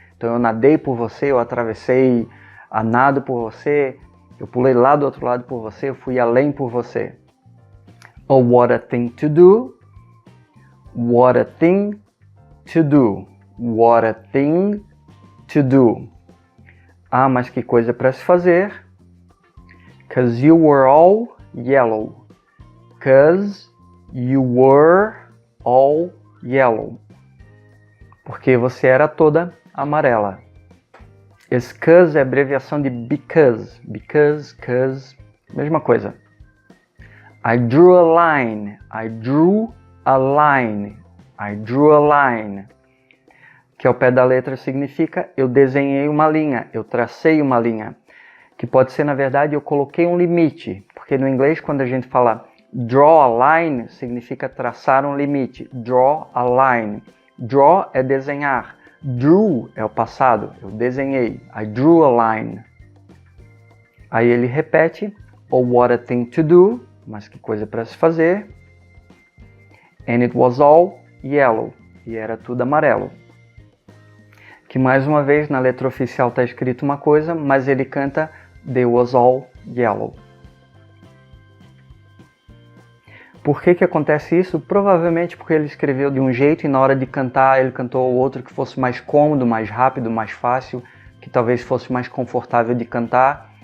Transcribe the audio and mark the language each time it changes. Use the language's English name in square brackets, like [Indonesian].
[Portuguese] Então eu nadei por você, eu atravessei a nado por você, eu pulei lá do outro lado por você, eu fui além por você. [English] Oh, what a thing to do. What a thing to do. What a thing to do. [Portuguese] Ah, mas que coisa para se fazer. [English] 'Cause you were all yellow. 'Cause you were all yellow. [Portuguese] Porque você era toda amarela. Esse [English] 'cause [Portuguese] é abreviação de because. [English] Because, 'cause, [Portuguese] mesma coisa. [English] I drew a line. I drew a line. I drew a line. [Portuguese] Que ao pé da letra significa eu desenhei uma linha, eu tracei uma linha. Que pode ser, na verdade, eu coloquei um limite. Porque no inglês, quando a gente fala [English] draw a line, [Portuguese] significa traçar um limite. [English] Draw a line. Draw [Portuguese] é desenhar. Drew é o passado, eu desenhei. [English] I drew a line. [Portuguese] Aí ele repete, [English] oh, what a thing to do, [Portuguese] mas que coisa para se fazer. [English] And it was all yellow, [Portuguese] e era tudo amarelo. Que mais uma vez na letra oficial está escrito uma coisa, mas ele canta [English] they was all yellow. [Portuguese] Por que acontece isso? Provavelmente porque ele escreveu de um jeito e na hora de cantar ele cantou outro que fosse mais cômodo, mais rápido, mais fácil, que talvez fosse mais confortável de cantar.